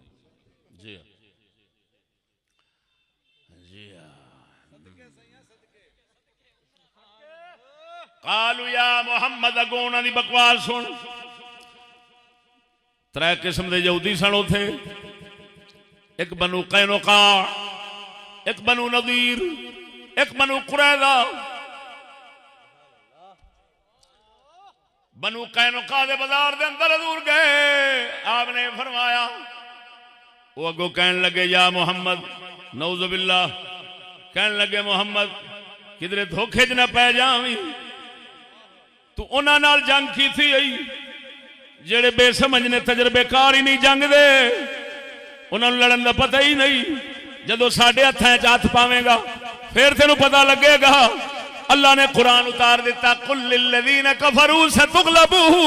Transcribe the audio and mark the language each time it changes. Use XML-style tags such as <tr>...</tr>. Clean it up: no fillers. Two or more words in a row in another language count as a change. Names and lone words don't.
<pa>جی جی</pa> <ar>قالوا یا محمد</ar> <pa>اگوں انہاں دی بکواس سن. ترے قسم دے یہودی سن اوتھے، ایک بنو قینقاع، ایک بنو نذیر، ایک بنو قریظہ. بنو قینقاع دے بازار دے اندر حضور گئے، آپ نے فرمایا وہ اگوں کہنے لگے یا محمد،</pa> <ar>نعوذ باللہ</ar> <pa>کہنے لگے محمد کدھر دھوکھے چ نہ پے جاویں. تو انہاں نال جنگ کی تھی جڑے بے سمجھ نے تجربے کار ہی نہیں جنگ دے، انہاں نوں لڑن دا پتہ ہی نہیں. جدو ساڈے ہتھاں وچ ہاتھ پاویں گا پھر تینوں پتہ لگے گا. اللہ نے قرآن اتار دیتا</pa> <ar>قل للذین کفروا ستغلبون.</ar>